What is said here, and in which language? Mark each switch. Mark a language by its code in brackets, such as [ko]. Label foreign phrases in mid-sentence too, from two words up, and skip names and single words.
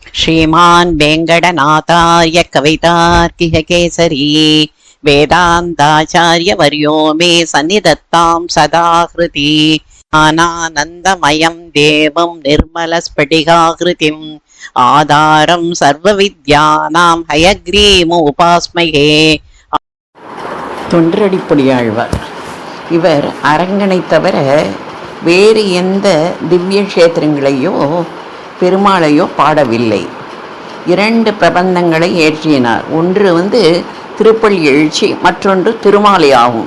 [sa] श्रीमान् वेङ्कटनाथार्य कवितार्किककेसरी वेदान्ताचार्यवर्यो मे सन्निधत्तां सदा हृदि ज्ञानानन्दमयं देवं निर्मलस्फटिकाकृतिम् आधारं सर्वविद्यानां हयग्रीवमुपास्महे. [ta] தொண்டரடிப்பொடியாழ்வார் இவர் அரங்கனை தவிர வேறு எந்த திவ்ய கஷேத்திரங்களையோ பெருமாளையோ பாடவில்லை. 2 பிரபந்தங்களை ஏற்றினார். ஒன்று திருப்பள்ளி எழுச்சி, மற்றொன்று திருமாலை ஆகும்.